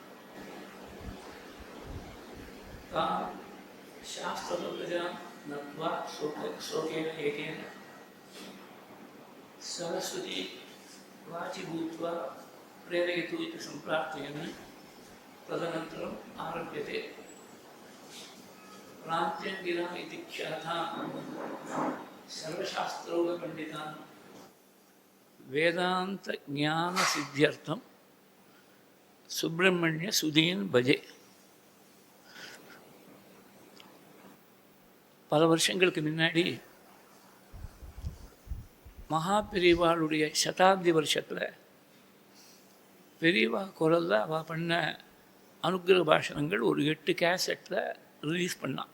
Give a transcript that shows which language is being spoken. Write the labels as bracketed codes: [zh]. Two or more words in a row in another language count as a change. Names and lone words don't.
[sa] तां शास्त्रलोकजां नत्वा शोकेन एकेन सरस्वती वाचि भूत्वा प्रेरयतु इति सम्प्रार्थयन् तदनन्तरम् आरभ्यते। प्रान्त्यङ्गिरा इति ख्यातां सर्वशास्त्रोगपण्डितान् वेदान्तज्ञानसिद्ध्यर्थं सुब्रह्मण्यसुधीन् भजे. [ta] பல வருஷங்களுக்கு முன்னாடி மகா பெரியவாளுடைய சதாப்தி வருஷத்தில் பெரியவா குரலில் அவள் பண்ண அனுக்கிரக பாஷணங்கள் ஒரு 8 கேசட்டில் ரிலீஸ் பண்ணான்.